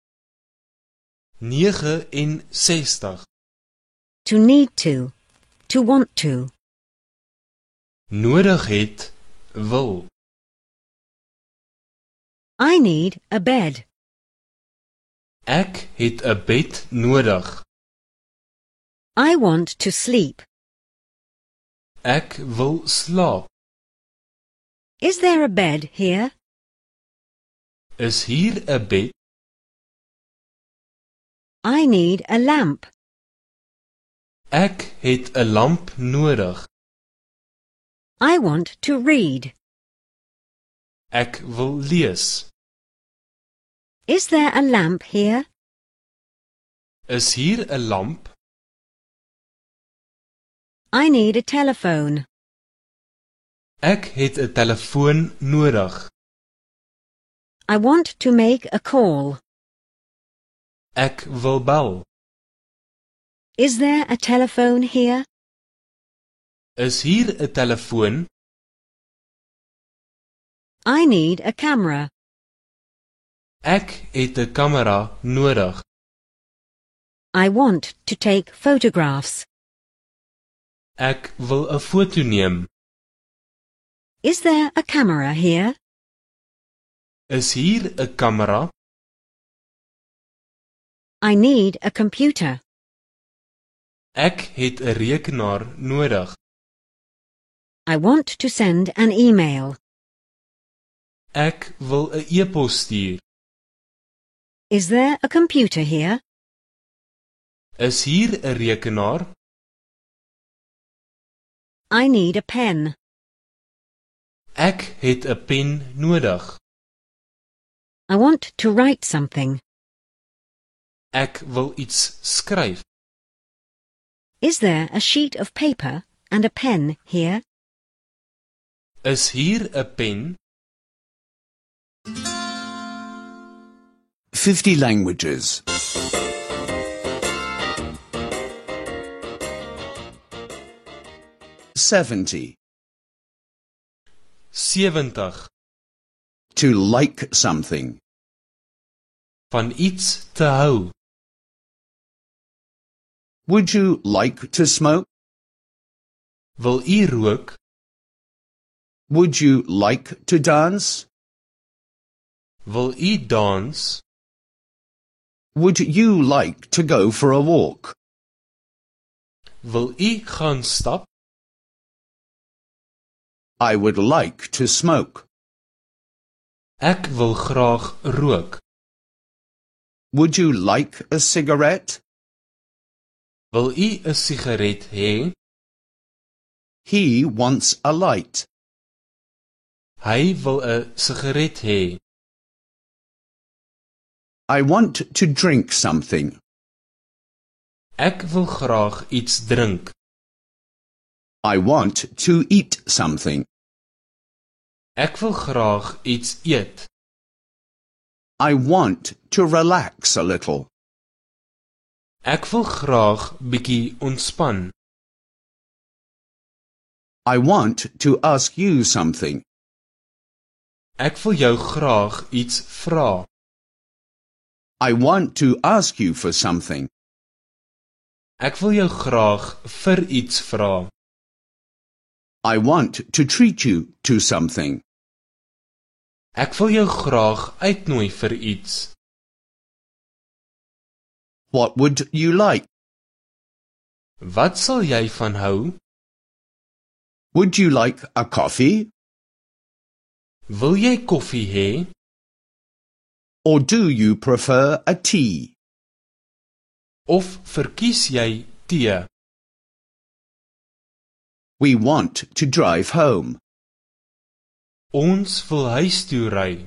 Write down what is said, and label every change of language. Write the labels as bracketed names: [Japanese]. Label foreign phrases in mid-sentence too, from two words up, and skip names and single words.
[English] 69. To need to want to. [Afrikaans] Nodig het, wil. [English] I need a bed. [Afrikaans] Ek het 'n bed nodig. [English] I want to sleep. [Afrikaans] Ek wil slaap. [English] Is there a bed here? [Afrikaans] Is hier 'n bed? [English] I need a lamp. [Afrikaans] Ek het 'n lamp nodig. [English] I want to read. [Afrikaans] Ek wil lees. [English] Is there a lamp here? [Afrikaans] Is hier 'n lamp? [English] I need a telephone. [Afrikaans] Ek het 'n telefoon nodig. [English] I want to make a call. [Afrikaans] Ek wil bel. [English] Is there a telephone here? [Afrikaans] Is hier 'n telefoon? [English] I need a camera. [Afrikaans] Ek het 'n kamera nodig. [English] I want to take photographs. [Afrikaans] Ek wil 'n foto neem. [English] Is there a camera here? [Afrikaans] Is hier 'n kamera? [English] I need a computer. [Afrikaans] Ek het 'n rekenaar nodig. [English] I want to send an email. [Afrikaans] Ek wil 'n e-pos stuur. [English] Is there a computer here? [Afrikaans] Is hier 'n rekenaar? [English] I need a pen. [Afrikaans] Ek het 'n pen nodig. [English] I want to write something. [Afrikaans] Ek wil iets skryf. [English] Is there a sheet of paper and a pen here? [Afrikaans] Is hier 'n pen? [English] 50 languages. 70. 70. To like something. [Afrikaans] Van iets te hou. [English] Would you like to smoke? [Afrikaans] Wil u rook? [English] Would you like to dance? [Afrikaans] Wil u dans? [English] Would you like to go for a walk? [Afrikaans] Wil u gaan stap? [English] I would like to smoke. [Afrikaans] Ek wil graag rook. [English] Would you like a cigarette? [Afrikaans] Wil u 'n sigaret hê? [English] He wants a light. [Afrikaans] Hy wil 'n sigaret hê. [English] I want to drink something. [Afrikaans] Ek wil graag iets drink. [English] I want to eat something. [Afrikaans] Ek wil graag iets eet. [English] I want to relax a little. [Afrikaans] Ek wil graag bietjie ontspan. [English] I want to ask you something. [Afrikaans] Ek wil jou graag iets vra. [English] I want to ask you for something. [Afrikaans] Ek wil jou graag vir iets vra. [English] I want to treat you to something. [Afrikaans] Ek wil jou graag uitnooi vir iets. [English] What would you like? [Afrikaans] Wat sal jy van hou? [English] Would you like a coffee? [Afrikaans] Wil jy koffie hê? [English] Or do you prefer a tea? [Afrikaans] Of verkies jy tee? [English] We want to drive home. [Afrikaans] Ons wil huis toe ry.